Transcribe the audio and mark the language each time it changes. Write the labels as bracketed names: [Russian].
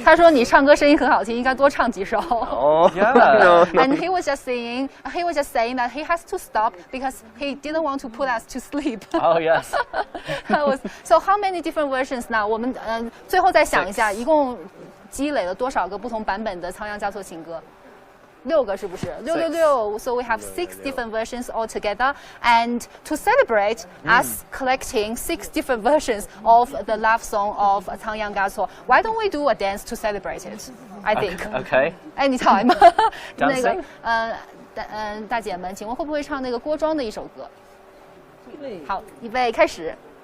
[Chinese] 他说你唱歌声音很好听，应该多唱几首。哦 Yeah. [English] And he was just saying that he has to stop because he didn't want to put us to sleep. Oh yes. So how many different versions now? [Chinese] 我们最后再想一下，一共积累了多少个不同版本的仓央嘉措情歌？6个是不是？666。 [English] So we have 6 different versions altogether, and to celebrate us collecting 6 different versions of the love song of 仓央嘉措, why don't we do a dance to celebrate it? I think. Okay. Anytime. 那个 Dancing? [Chinese] 大姐们，请问会不会唱那个郭庄的一首歌？好，预备开始。